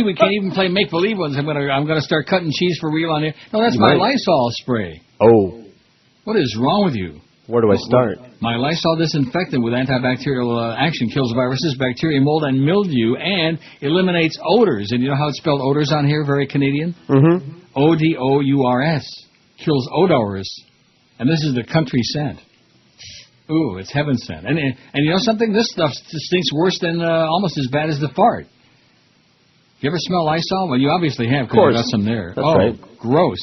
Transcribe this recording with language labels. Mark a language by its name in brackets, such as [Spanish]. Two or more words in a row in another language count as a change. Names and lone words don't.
[English] We can't even play make believe ones. I'm going to start cutting cheese for real on here. No, that's my Lysol spray. Oh. What is wrong with you? Where do I start? My Lysol disinfectant with antibacterial action kills viruses, bacteria, mold, and mildew, and eliminates odors. And you know how it's spelled odors on here? Very Canadian. Mm-hmm. O-D-O-U-R-S. Kills odors. And this is the country scent. Ooh, it's heaven sent. And you know something? This stuff stinks worse than almost as bad as the fart. You ever smell Lysol? Well, you obviously have because you got some there. That's right. Gross.